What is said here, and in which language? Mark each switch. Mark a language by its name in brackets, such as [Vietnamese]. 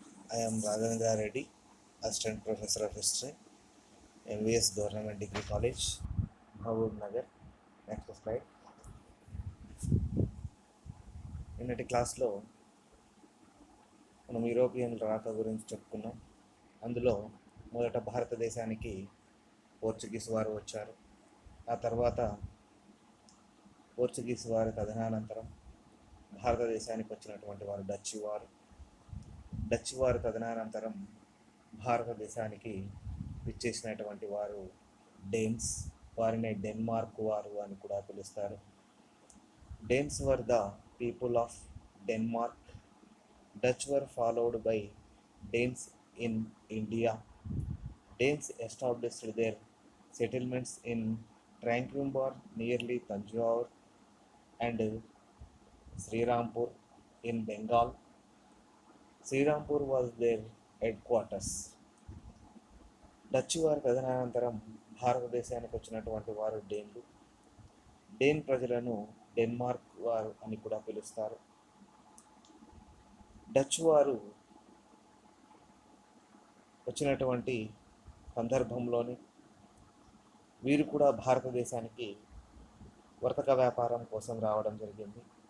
[English] I am Raghavendra Reddy, Assistant Professor of History, MVS Government Degree College, Mahabub Nagar. Next slide. [Telugu] నిన్నటి క్లాస్లో మనం European రాక గురించి చెప్పుకున్నాం. అందులో మొదట భారతదేశానికి పోర్చుగీస్ వారు వచ్చారు. ఆ తర్వాత పోర్చుగీస్ వారి తదనంతరం భారతదేశానికి వచ్చినటువంటి వారు డచ్ వారు తదనంతరం భారతదేశానికి విచ్చేసినటువంటి వారు డేన్స్, వారిని డెన్మార్క్ వారు అని కూడా పిలుస్తారు. [English] Danes were the people of Denmark. Dutch were followed by Danes in India. Danes established their settlements in Tranquimbar nearly Tanjore and Srirampur in Bengal. Srirampur was their headquarters. [Telugu] Dutch వారి తదనంతరం భారతదేశానికి వచ్చినటువంటి వారు డేన్లు. డేన్ ప్రజలను డెన్మార్క్ వారు అని కూడా పిలుస్తారు. డచ్ వారు వచ్చినటువంటి సందర్భంలోని వీరు కూడా భారతదేశానికి వర్తక వ్యాపారం కోసం రావడం జరిగింది.